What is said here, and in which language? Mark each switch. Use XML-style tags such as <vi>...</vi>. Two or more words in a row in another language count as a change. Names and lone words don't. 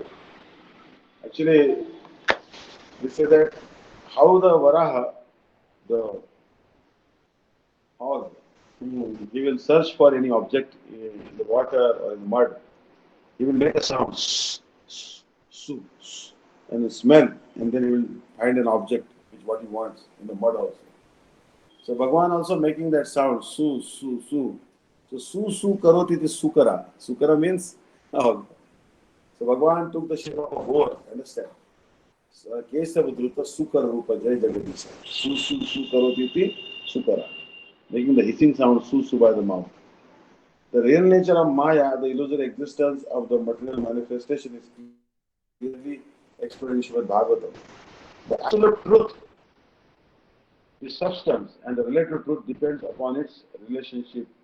<en>Actually, we say that how the Varaha, the hog, he will search for any object in the water or in mud. He will make a sound, and smell, and then he will find an object which what he wants in the mud also. So Bhagavan also making that sound, su, su, su. So</en> <sa>सु करोति</sa> <en>is sukara. Sukara means hog. So Bhagavan took the shape of a boar, understand?</en> <sa>So केशव धृत सूकर रूप जय जगदीश. सु करोति इति सूकर.</sa> <en>Making the hissing sound su by the mouth. The real nature of Maya, the illusory existence of the material manifestation, is clearly explained in Srimad Bhagavatam. The absolute truth is substance, and the relative truth depends upon its relationship.</en>